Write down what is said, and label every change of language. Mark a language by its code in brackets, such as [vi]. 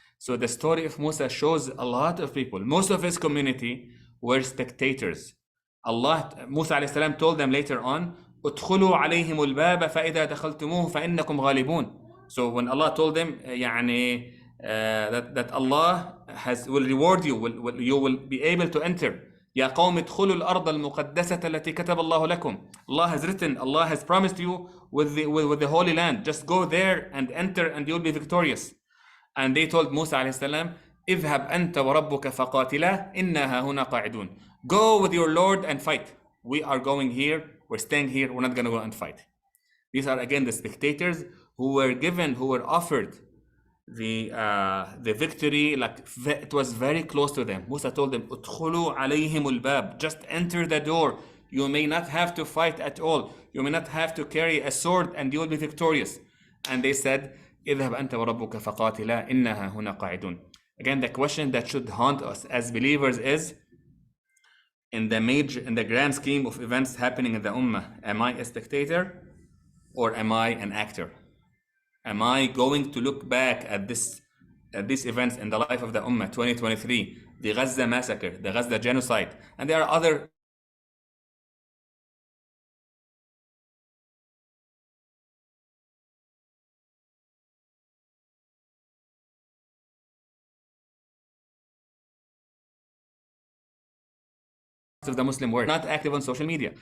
[en] So the story of Musa shows a lot of people, most of his community were spectators. Musa alayhi salam told them later on, [ar] ادخلوا عليهم الباب فإذا دخلتموه فإنكم غالبون. [en] So when Allah told them that Allah will reward you, you will be able to enter. [ar] يا قوم ادخلوا الأرض المقدسة التي كتب الله لكم. [en] Allah has written, Allah has promised you with the Holy Land. Just go there and enter and you'll be victorious. And they told Musa alayhi salam, [ar] اذهب أنت وربك فقاتلا إنها هنا قاعدون. [en] Go with your Lord and fight. We are going here, we're staying here, we're not going to go and fight. These are again the spectators who were offered the victory, like it was very close to them. Musa told them, [ar] ادخلوا عليهم الباب. [en] Just enter the door. You may not have to fight at all. You may not have to carry a sword and you will be victorious. And they said, [ar] اذهب أنت وربك فقاتلا إنها هنا قاعدون. [en] Again, the question that should haunt us as believers is, in the grand scheme of events happening in the Ummah, am I a spectator or am I an actor? Am I going to look back at these events in the life of the Ummah, 2023, the Gaza massacre, the Gaza genocide, and there are other of the Muslim world, not active on social media.